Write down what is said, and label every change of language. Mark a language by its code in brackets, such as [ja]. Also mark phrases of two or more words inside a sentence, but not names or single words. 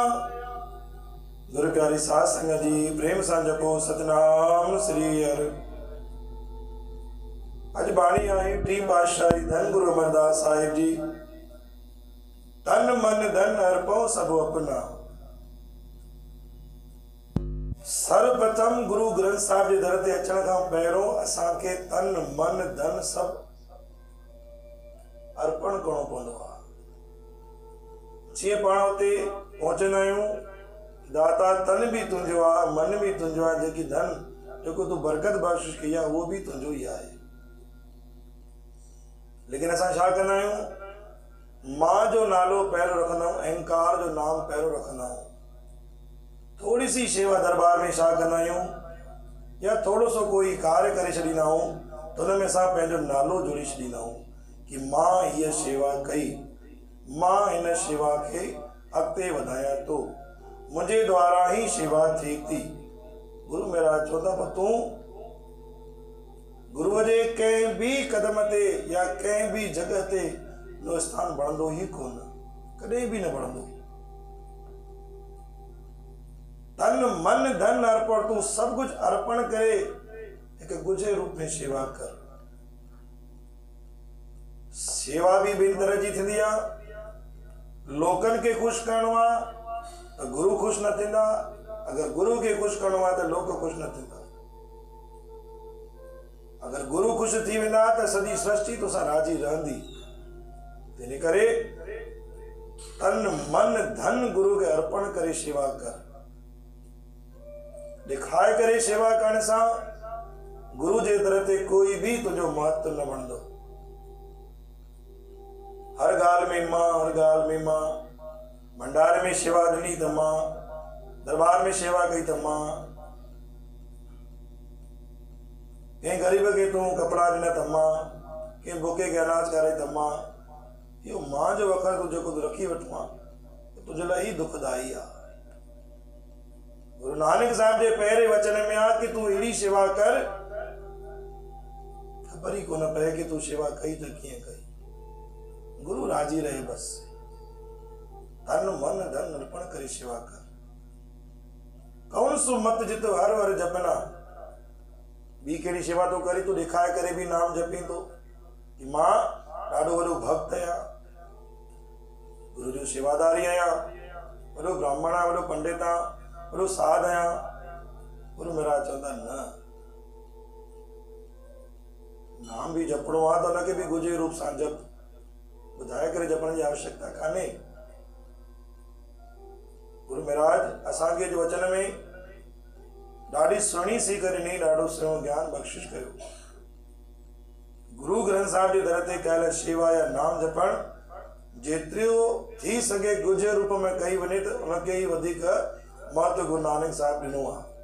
[sd] गुरु प्यारी साध संगत जी प्रेम सां जपो सतनाम श्री हरि। अज बाणी आई टी पातशाही धन गुरु अमरदास साहिब जी। [pa] तन मन धन अर्पो सब अपना। [sd] सर्वप्रथम गुरु ग्रंथ साहिब जे दर ते अचण खां पहिरों असांखे तन मन धन सब अर्पण करणो पवंदो आहे। जीअं पाण हुते पहुचंदा आहियूं, दाता तन भी तुंहिंजो आहे, मन भी तुंहिंजो आहे, जेकी धन जेको तूं बरकत बख़्शिश कई आहे उहो भी तुंहिंजो ई आहे। लेकिन असां छा कंदा आहियूं, मां जो नालो पहिरियों रखंदा आहियूं, अहंकार जो नाम पहिरियों रखंदा आहियूं। थोड़ी सी सेवा दरबार में छा कंदा आहियूं, या थोड़ो सो कोई कार्य करे छॾींदा आहियूं त हुन में असां पंहिंजो नालो जोड़ी छॾींदा आहियूं कि मां हीअ शेवा कई, मां हिन शेवा खे अॻिते वधायां थो, मुंहिंजे द्वारा ही शेवा थिए थी। गुरु महाराज चवंदा पर तूं गुरुअ जे कंहिं बि कदम ते या कंहिं बि जॻह ते नो स्थान बणंदो ई कोन, कॾहिं बि न बणंदो। तन मन धन अर्पण, तूं सब कुछ अर्पण करे एक गुजे रूप में सेवा कर। सेवा भी ॿिनि तरह जी थींदी आहे। लोकनि खे ख़ुशि करणो आहे त गुरु ख़ुशि न थींदा, अगर गुरु खे ख़ुशि करणो आहे त लोक ख़ुशि न थींदा। अगर गुरु ख़ुशि थी वेंदा त सॼी सृष्टि तोसां राज़ी रहंदी। तंहिं करे तन मन धन गुरु खे अर्पण करे सेवा कर। ॾेखाए करे सेवा करण सां गुरु जे दर ते कोई भी तुंहिंजो महत्व न बणंदो। हर ॻाल्हि में मां, हर ॻाल्हि में मां। भंडारे में सेवा ॾिनी त मां, दरबार में सेवा कई त मां, कंहिं ग़रीब खे तूं कपिड़ा ॾिना त मां, कंहिं बुखे खे अनाज खाराई त मां। इहो मां जो अखर तूं जेको तूं रखी वठो आहे तुंहिंजे लाइ ही दुखदाई आहे। गुरु नानक साहिब जे पहिरें वचन में आहे कि तूं अहिड़ी सेवा कर, ख़बर ई कोन पए कि तूं सेवा कई त कीअं कई, गुरु राजी रहे बस। तन मन धन अर्पण करे सेवा कर। [pa] कौन सो मत जित हर हर जपना। [sd] ॿी कहिड़ी सेवा तो करे, तूं ॾेखारे करे भी नाम जपींदो कि मां ॾाढो वॾो भक्त आहियां, गुरु जो सेवादारी आहियां, वॾो ब्राह्मण आहियां, वॾो पंडित आहियां, वॾो साध आहियां। गुरु महाराज चवंदा न, नाम भी जपणो आहे त हुनखे भी गुजे रूप सां जप, ॿुधाए करे जपण जी आवश्यकता कान्हे। गुरु महाराज असांखे जो वचन में ॾाढी सुहिणी सीख ॾिनी, ॾाढो सुहिणो ज्ञान बख़्शिश कयो। गुरु ग्रंथ साहिब जे दर ते कयल शेवा या नाम जपण जेतिरो थी सघे गुजे रूप में कई वञे त उनखे ई वधीक महत्व गुरु नानक साहिब ॾिनो आहे।